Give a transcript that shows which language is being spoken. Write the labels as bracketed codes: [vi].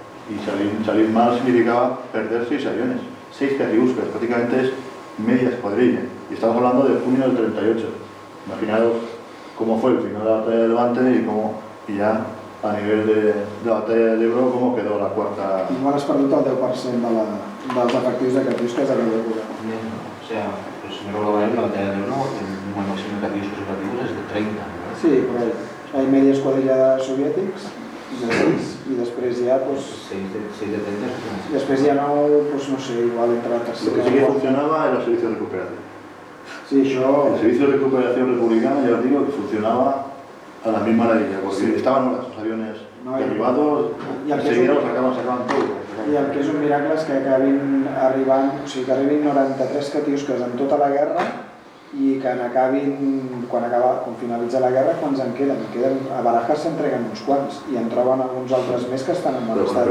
[es] Y salir mal significaba perder 6 aviones, 6 Katiuskas, prácticamente es media escuadrilla. Y estamos hablando de junio del 38. Imaginaos cómo fue el final de la batalla de Levante y ya a nivel de la batalla del Ebro, cómo quedó la cuarta. [ca] Igual has perdut el 10% dels efectius de Katiuskas a aquella època. [es] O sea, pues si no lo veo en la batalla de Ebro, el número máximo de Katiuskas operativos es de 30, ¿no? Sí, por ahí. Hay media escuadrilla de soviètics, de 6, [ca] i després ja, [es] pues... 6 de 30. [ca] Després ja no, [es] pues no sé, [ca] igual entre la tercera... [es] Lo que sí que funcionaba era el servicio de recuperación. [ca] Sí, això... [es] El servicio de recuperación republicana, ya os digo, que funcionaba a la misma maravilla, porque estaban los aviones derribados, enseguida los sacaban todo. [ca] I el que és un miracle és que acabin arribant, o sigui, que arribin 93 Katiuskas en tota la guerra i que n'acabin, quan finalitza la guerra, quants en queden? A Barajas s'entreguen uns quants i en troben alguns altres més que estan en mal estat.